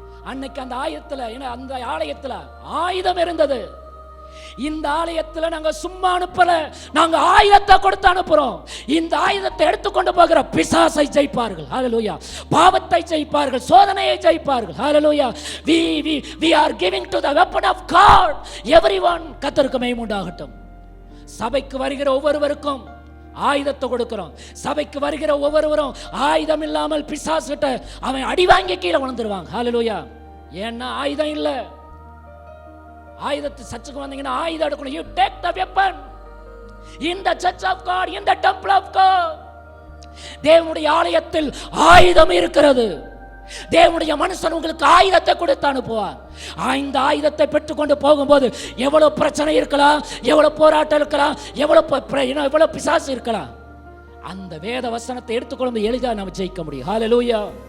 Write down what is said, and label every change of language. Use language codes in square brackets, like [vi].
[ta] அன்னைக்கு அந்த ஆயுதத்துல, அந்த ஆலயத்துல ஆயுதம் இருந்தது. இந்த ஆலயத்துல நாங்க சும்மா அனுப்பல, நாங்க ஆயுதத்தை கொடுத்து அனுப்புறோம். இந்த ஆயுதத்தை எடுத்துக்கொண்டு போகிற பிசாசை ஜெயிப்பார்கள், ஹல்லேலூயா. பாவத்தை ஜெயிப்பார்கள், சோதனையை ஜெயிப்பார்கள், ஹல்லேலூயா. [en] we are giving to the weapon of God everyone. [ta] கர்த்தருக்கு மகிமை உண்டாகட்டும். சபைக்கு வருகிற ஒவ்வொருவருக்கும் ஆயுதத்தை கொடுக்கிறோம். சபைக்கு வருகிற ஒவ்வொருவரும் ஆயுதம் இல்லாமல் பிசாசுகிட்ட அவன் அடி வாங்கி கீழே விழுந்துருவாங்க, ஹல்லேலூயா. ஏன்னா ஆயுதம் இல்லை. ஆயுதத்தை சர்ச்சுக்கு வந்தீங்கன்னா ஆயுதம் எடுக்கணும். [en] You take the weapon in the church of God, in the temple of God. [ta] தேவனுடைய ஆலயத்தில் ஆயுதம் இருக்கிறது. தேவனுடைய மனுஷன் உங்களுக்கு ஆயுதத்தை கொடுத்து அனுப்புவார். இந்த ஆயுதத்தை பெற்றுக்கொண்டு போகும்போது எவ்வளவு பிரச்சனை இருக்கலாம், எவ்வளவு போராட்டம் இருக்கலாம், எவ்வளவு பிசாசு இருக்கலாம், அந்த வேத வசனத்தை எடுத்துக்கொண்டு எளிதாக நம்ம ஜெயிக்க முடியும், ஹல்லேலூயா.